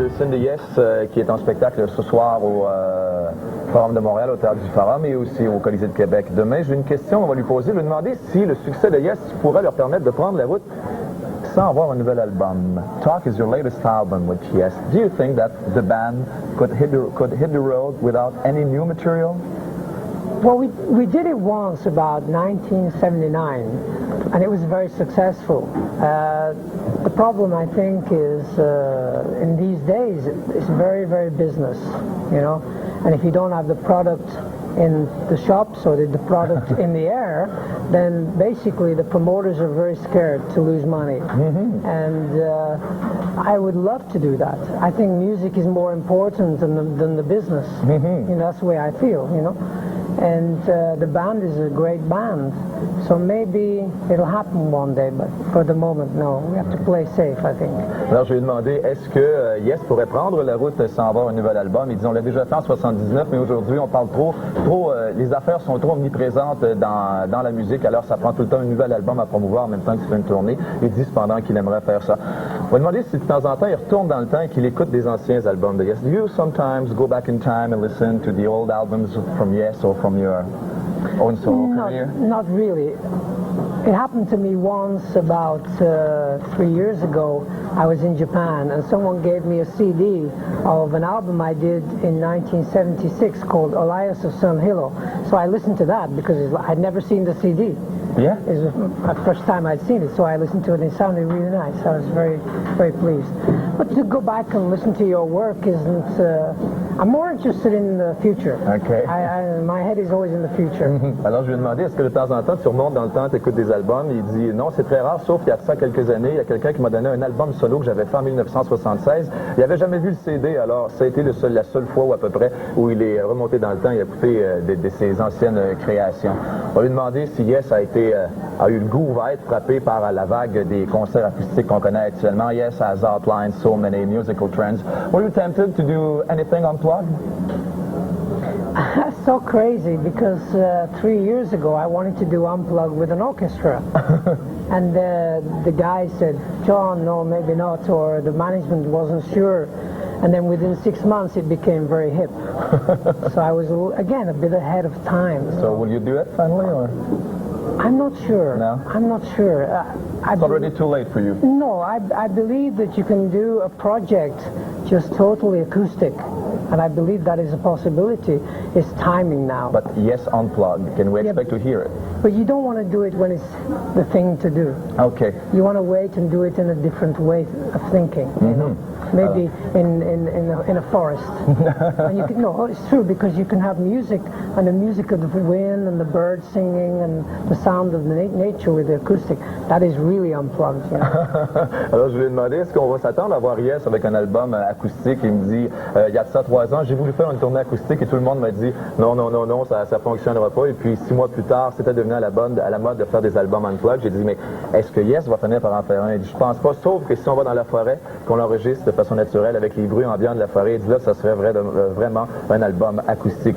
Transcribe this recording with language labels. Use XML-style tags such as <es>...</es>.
<fr>de Yes qui est en spectacle ce soir au Forum de Montréal, au Théâtre du Forum et aussi au Colisée de Québec. Demain, j'ai une question, on va lui poser, lui demander si le succès de Yes pourrait leur permettre de prendre la route sans avoir un nouvel album.</fr> <en>Talk is your latest album with Yes. Do you think that the band could hit the road without any new material? Well, we did it once about 1979, and it was very successful. The problem, I think, is in these days, it's very, very business, you know, and if you don't have the product in the shops or the product in the air, then basically the promoters are very scared to lose money. And I would love to do that. I think music is more important than the business. You know, that's the way I feel, you know. And the band is a great band, so maybe it'll happen one day, but for the moment, no. We have to play safe, I think.</en> <fr>Alors, je lui ai demandé, est-ce que Yes pourrait prendre la route sans avoir un nouvel album? Il dit, on l'a déjà fait en 79, mais aujourd'hui, on parle trop, les affaires sont trop omniprésentes dans la musique, alors ça prend tout le temps un nouvel album à promouvoir en même temps qu'il fait une tournée. Il dit cependant qu'il aimerait faire ça. On va lui demander si de temps en temps, il retourne dans le temps et qu'il écoute des anciens albums de Yes.</fr> <en>Do you sometimes go back in time and listen to the old albums from Yes or from your own solo career? Not really. It happened to me once about 3 years ago. I was in Japan and someone gave me a CD of an album I did in 1976 called Elias of Sun Hilo. So I listened to that because I'd never seen the CD. Yeah? It was the first time I'd seen it, so I listened to it and it sounded really nice. I was very, very pleased. But to go back and listen to your work isn't... I'm more interested in the future. Okay. My head is always in the future.</en> <fr>Alors, je lui ai demandé, est-ce que de temps en temps, tu remontes dans le temps, tu écoutes des albums? Il dit, non, c'est très rare, sauf qu'il y a ça quelques années, il y a quelqu'un qui m'a donné un album solo que j'avais fait en 1976. Il n'avait jamais vu le CD, alors ça a été la seule fois ou à peu près où il est remonté dans le temps et a écouté de ses anciennes créations. On va lui demander si Yes a eu le goût, va être frappé par la vague des concerts acoustiques qu'on connaît actuellement.</fr> <en>Yes has outlined so many musical trends. Were you tempted to do anything unplugged? That's so crazy because 3 years ago I wanted to do Unplugged with an orchestra. And the guy said, John, no, maybe not, or the management wasn't sure. And then within 6 months it became very hip. So I was, again, a bit ahead of time. So will you do it finally, or? I'm not sure. No? I'm not sure. It's already too late for you. No, I believe that you can do a project just totally acoustic. And I believe that is a possibility. It's timing now. But Yes Unplugged, can we expect to hear it? But you don't want to do it when it's the thing to do. Okay. You want to wait and do it in a different way of thinking. You know? Maybe in a forest. And you can, no, it's true, because you can have music, and the music of the wind and the birds singing and the sound of the nature with the acoustic. That is really unplugged. You know?</en> <fr>Alors je lui ai demandé, est-ce qu'on va s'attendre à voir Yes avec un album acoustique? Il me dit, il y a de ça 3 ans, j'ai voulu faire une tournée acoustique et tout le monde m'a dit, non, ça fonctionnera pas. Et puis 6 mois plus tard, c'était devenu à la mode de faire des albums unplugged. J'ai dit, mais est-ce que Yes va finir par en faire un? Il dit, je pense pas, sauf que si on va dans la forêt, qu'on l'enregistre de façon naturelle avec les bruits ambiants de la forêt, il dit là, ça serait vraiment un album acoustique.</fr>